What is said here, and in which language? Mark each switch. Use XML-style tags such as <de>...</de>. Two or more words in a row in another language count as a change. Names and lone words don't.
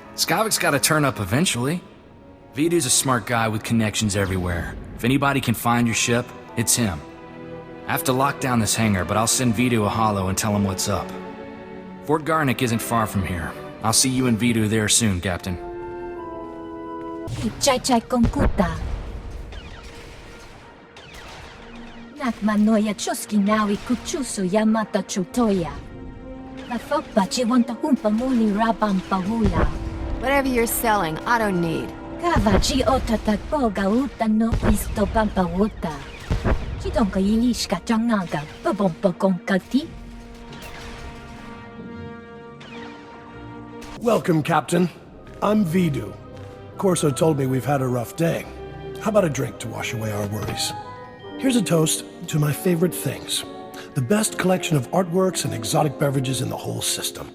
<en>Skavic's gotta turn up eventually. Vito's a smart guy with connections everywhere. If anybody can find your ship, it's him. I have to lock down this hangar, but I'll send Vito a holo and tell him what's up. Fort Garnick isn't far from here. I'll see you and Vito there soon, Captain. Chai komputa. Nakmanoya chuski nawi kuchusu yamata chutoya. La fokpa chiwanta humpa muli rabam pahula. Whatever you're selling, I don't need. Kavachi otatakboga uta no isto pampa uta. Chidonka yilishka changaga babompa konkati. Welcome, Captain. I'm Vidu. Corso told me we've had a rough day. How about a drink to wash away our worries? Here's a toast to my favorite things. The best collection of artworks and exotic beverages in the whole system.</en>